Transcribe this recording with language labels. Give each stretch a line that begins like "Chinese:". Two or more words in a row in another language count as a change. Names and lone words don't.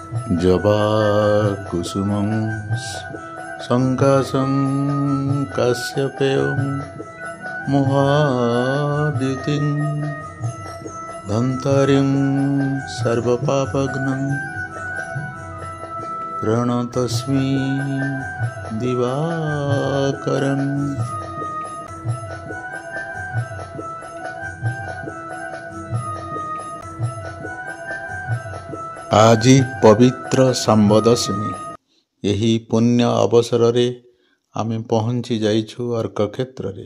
Sanskrit: जवाकुसुमं सङ्काशं काश्यपेयं मुहादितिं धन्तारिं सर्वपापघ्नं प्रणतस्मि दिवाकरम्।
Odia: ଆଜି ପବିତ୍ର ଶାମ୍ବ ଦଶମୀ। ଏହି ପୁଣ୍ୟ ଅବସରରେ ଆମେ ପହଞ୍ଚି ଯାଇଛୁ ଅର୍କକ୍ଷେତ୍ରରେ।